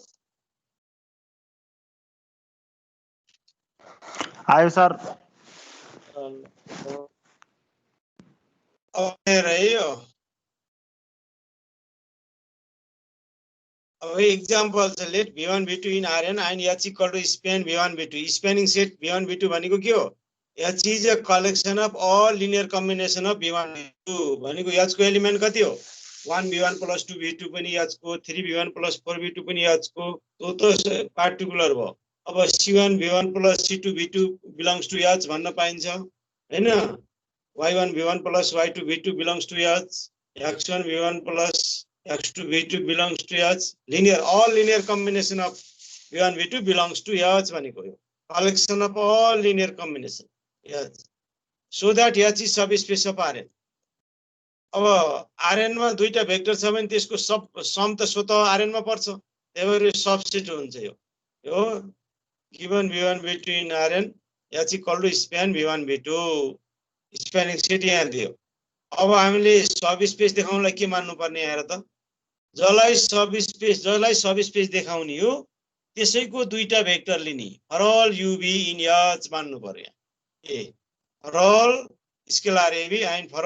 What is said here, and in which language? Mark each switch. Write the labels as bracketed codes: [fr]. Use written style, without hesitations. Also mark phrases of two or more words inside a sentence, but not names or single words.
[ne] आयो सर अब रह्यो अब एक्जाम्पल छ [en] let v1 v2 in rn and h equal to span v1 v2 spanning set v1 v2 [ne] भनेको के हो [en] h is a collection of all linear combination of v1 v2 [ne] भनेको h को एलिमेन्ट कति हो [en] 1 v1 plus 2 v2 [ne] पनि h को [en] 3 v1 plus 4 v2 [ne] पनि h को [en] to particular [ne] भयो अब [en] c1 v1 plus c2 v2 belongs to h [ne] भन्न पाइन्छ हैन [en] y1 v1 plus y2 v2 belongs to h x1 v1 plus x2 v2 belongs to h linear all linear combination of v1 v2 belongs to h [ne] भनेको यो [en] collection of all linear combination h so that h is subspace of rn [ne] अब rn मा दुईटा भेक्टर छ भने त्यसको सम त स्वतः rn मा पर्छ त्यही भएर सबसेट हुन्छ यो [en] given v1 v2 in rn h equal to span v1 v2 spanning set [ne] यहाँ दियो अब हामीले सब स्पेस देखाउनलाई के मान्नु पर्ने हेर त जसलाई सब स्पेस देखाउने हो त्यसैको दुईटा भेक्टर लिने [en] for all uv in h [ne] मान्नु पर्यो ए [en] for all scalar ab and for